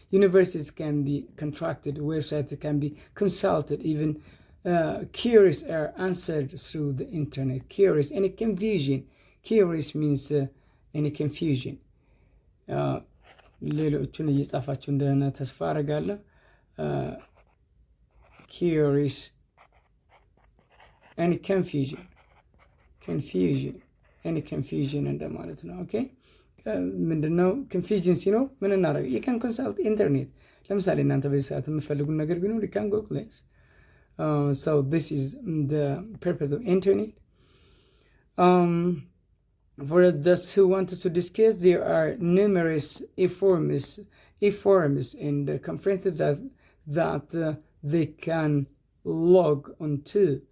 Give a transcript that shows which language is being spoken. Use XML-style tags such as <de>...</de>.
<en>Universities can be contracted, websites can be consulted, even queries are answered through the internet. Queries, any confusion. Queries means any confusion.</en> <am>ሌሎቹን እየጻፋችሁ እንደሆነ ተስፋ አደርጋለሁ።</am> <en>queries, any confusion, any confusion</en> <am>እንደማለት ነው። okay ምንድነው ኮንፊውዥን ሲኖር ምን እናደርግ?</am> <en>you can consult internet</en> <am>ለምሳሌ እናንተ በዚህ ሰዓት የምትፈልጉን ነገር ቢኖር</am> <en>you can Google it. So this is the purpose of internet. For those who wanted to discuss, there are numerous e-forums and conferences that they can log onto.</en>